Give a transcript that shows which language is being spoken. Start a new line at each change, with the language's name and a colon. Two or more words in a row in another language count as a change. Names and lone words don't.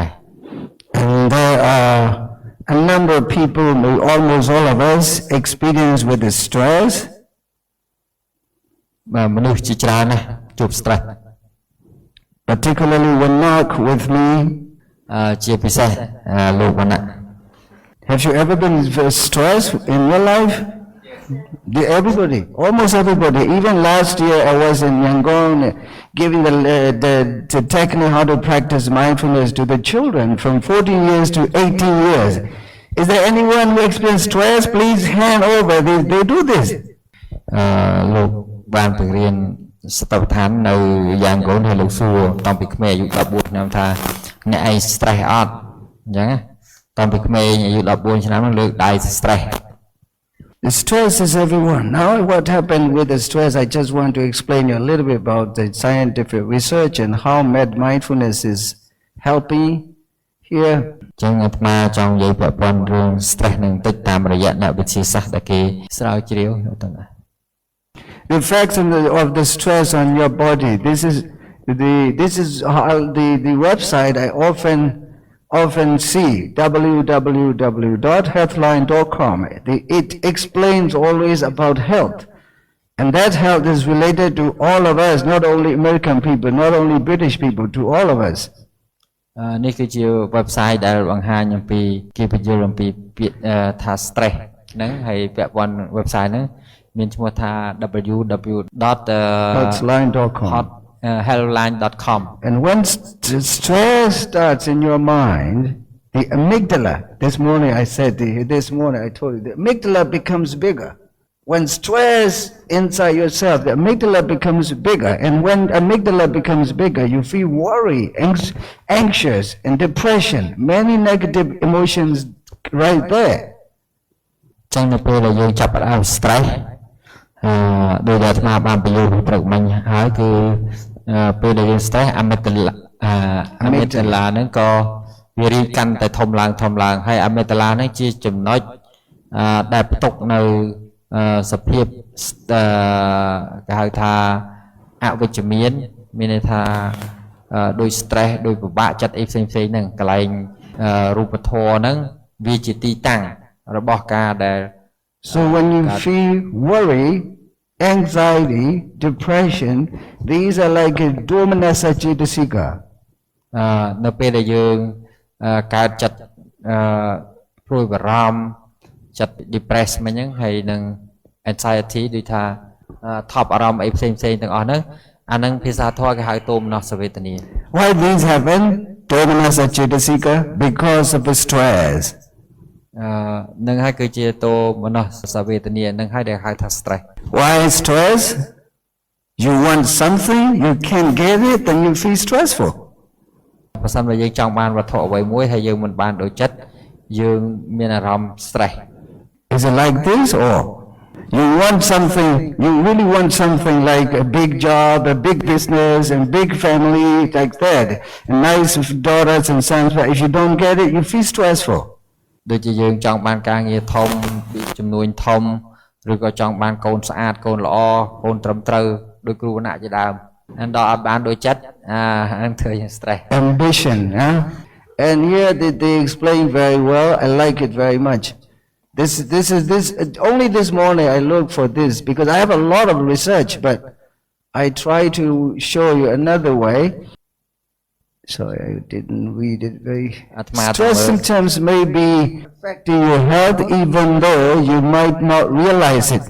English: And there are a number of people, almost all of us, experience with the stress.
Khmer: មនុស្សជាច្រើនណាស់ជួប stress
English: particularly when Mark with me
Khmer: ជាពិសេសលោកវណ្ណៈ
English: Have you ever been stressed in your life? Everybody, almost everybody. Even last year I was in Yangon giving the technique how to practice mindfulness to the children from 14 years to 18 years. Is there anyone who experiences stress? Please hand over. They do this.
Khmer: លោកបានបង្រៀនសតបដ្ឋាននៅយ៉ាងកូនហើយលោកសួរតាំងពីក្មេងអាយុ14ឆ្នាំថាអ្នកឯង stress អត់អញ្ចឹងតាំងពីក្មេងអាយុ14ឆ្នាំនោះលើកដៃ stress
English: The stress is everyone. Now what happened with the stress, I just want to explain you a little bit about the scientific research and how mindfulness is helping here.
Khmer: ចឹងអាត្មាចង់និយាយពាក់ព័ន្ធរឿង stress នឹងតិចតាមរយៈអ្នកវិទ្យាសាស្ត្រដែលគេស្រាវជ្រាវទៅណា
English: The effects of the stress on your body. This is how the website I often see, www.healthline.com. It explains always about health. And that health is related to all of us, not only American people, not only British people, to all of us.
Khmer: នេះគឺជា website ដែលបង្ហាញអំពីគេបញ្យល់អំពីពាក្យថា stress ហ្នឹងហើយពាក់ព័ន្ធ website ហ្នឹងមានឈ្មោះថា
English: Hotline.com. www.helpline.com And when stress starts in your mind, the amygdala, this morning I told you, the amygdala becomes bigger. When stress inside yourself, the amygdala becomes bigger. And when amygdala becomes bigger, you feel worry, anxious, and depression. Many negative emotions right there.
Khmer: ចឹងនៅពេលដែលយើងចាប់ផ្ដើម stress ដោយដែលអាត្មាបានបញ្យល់ព្រឹកមិញហើយគឺពេល ដែលយើង
English: stress amygdala
Khmer: ហ្នឹងក៏វារីកកាន់តែធំឡើងហើយ amygdala ហ្នឹងជាចំណុចដែលផ្ទុកនៅសភាពគេហៅថាអវិជ្ជមានមានន័យថាដោយ stress ដោយពិបាកចិត្តអីផ្សេងៗហ្នឹងកន្លែងរូបធម៌ហ្នឹងវាជាទីតាំងរបស់ការដែល
English: So when you feel worry, anxiety, depression, these are like a
Pali: dominasa cetasika.
Khmer: នៅពេលដែលយើងកើតចិត្តព្រួយបារម្ភចិត្ត depress មិញហ្នឹងហើយនឹង anxiety ដូចថាថប់អារម្មណ៍អីផ្សេងៗទាំងអស់ហ្នឹងអាហ្នឹងភាសាធម៌គេហៅទោមនស្សវេទនា
English: Why these happen?
Pali: Domanassa cetasika
English: because of the stress.
Khmer: នឹងហើយគឺជាទោមនស្សវេទនានឹងហើយដែលហៅថា stress.
English: Why stress? You want something, you can't get it, then you feel stressful.
Khmer: បើសិនបើយើងចង់បានវត្ថុអ្វីមួយហើយយើងមិនបានដូចចិត្តយើងមានអារម្មណ៍ stress.
English: Is it like this or you want something, you really want something like a big job, a big business, and big family like that, and nice daughters and sons, but if you don't get it, you feel stressful.
Khmer: ដូចជាយើងចង់បានការងារធំពីចំនួនធំឬក៏ចង់បានកូនស្អាតកូនល្អកូនត្រឹមត្រូវដោយគ្រូវណ្ណៈជាដើមហើយដល់អត់បានដូចចិត្តហ្នឹងធ្វើយើង stress.
English: Ambition, huh? And here they explain very well. I like it very much. This only this morning I looked for this because I have a lot of research, but I try to show you another way. Sorry, I didn't read it very. Stress symptoms may be affecting your health even though you might not realize it.